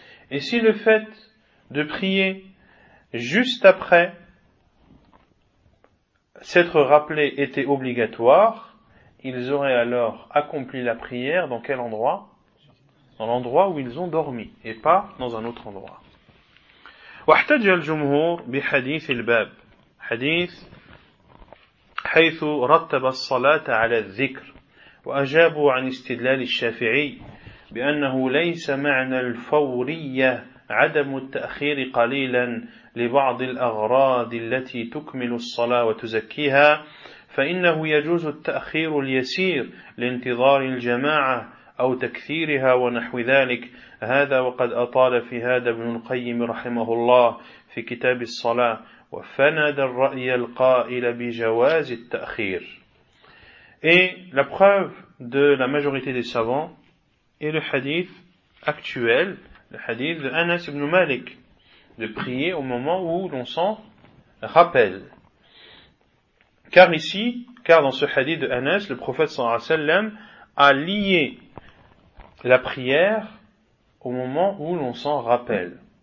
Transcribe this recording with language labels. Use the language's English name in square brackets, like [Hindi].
[French] Et si le fait de prier juste après s'être rappelé était obligatoire, ils auraient alors accompli la prière dans quel endroit ? Dans l'endroit où ils ont dormi et pas dans un autre endroit. [Arabic] واحتج الجمهور بحديث الباب حديث حيث رتب الصلاة على الذكر وأجابوا عن استدلال الشافعي بأنه ليس معنى الفورية عدم التأخير قليلا لبعض الأغراض التي تكمل الصلاة وتزكيها فإنه يجوز التأخير اليسير لانتظار الجماعة أو تكثيرها ونحو ذلك هذا وقد أطال في هذا ابن القيم رحمه الله في كتاب الصلاة وفند الرأي القائل بجواز التأخير. [French] Et la preuve de la majorité des savants est le hadith actuel, le hadith de Anas ibn Malik, de prier au moment où l'on s'en rappelle. Car ici, car dans ce hadith de Anas, le prophète sallallahu alayhi wa sallam a lié la prière au moment où l'on s'en rappelle.